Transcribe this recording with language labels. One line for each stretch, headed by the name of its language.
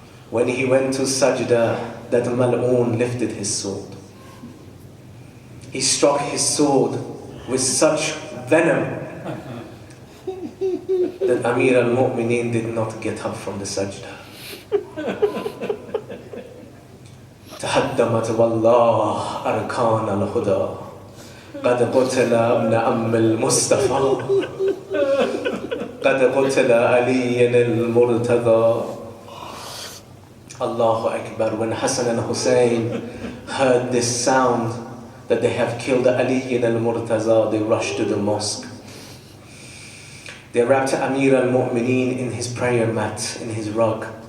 English: When he went to sajda, that mal'oon lifted his sword. He struck his sword with such venom that Amir al-Mu'mineen did not get up from the sajda.
Arabic: تهدمت والله أركان الهدى قد قتل ابن أم المصطفى قد قتل علي المرتضى. Allahu Akbar.
English: When Hassan and Hussein heard this sound that they have killed Ali al-Murtaza, they rushed to the mosque. They wrapped Amir al-Mu'mineen in his prayer mat, in his rug.